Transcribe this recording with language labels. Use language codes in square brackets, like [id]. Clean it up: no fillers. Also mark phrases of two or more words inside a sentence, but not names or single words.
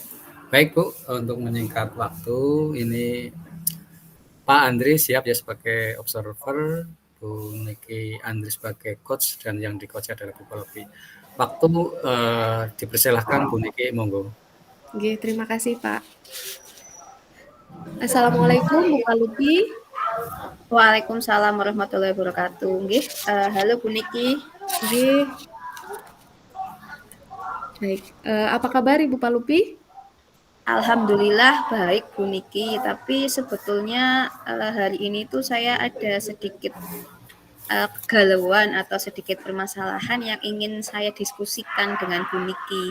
[id] Baik Bu, untuk menyingkat waktu ini Pak Andri siap ya sebagai observer, Bu Niki Andri sebagai coach, dan yang di coach adalah Bu Palopi. Waktu dipersilahkan Bu Niki, monggo. Oke, terima kasih Pak. Assalamualaikum Bu Palopi. [ar] وعليكم السلام ورحمة الله وبركاته. [id] Nggih, halo Bu Niki. Nggih. Baik, apa kabar Ibu Palopi? Alhamdulillah baik Bu Niki, tapi sebetulnya hari ini tuh saya ada sedikit kegalauan atau sedikit permasalahan yang ingin saya diskusikan dengan Bu Niki.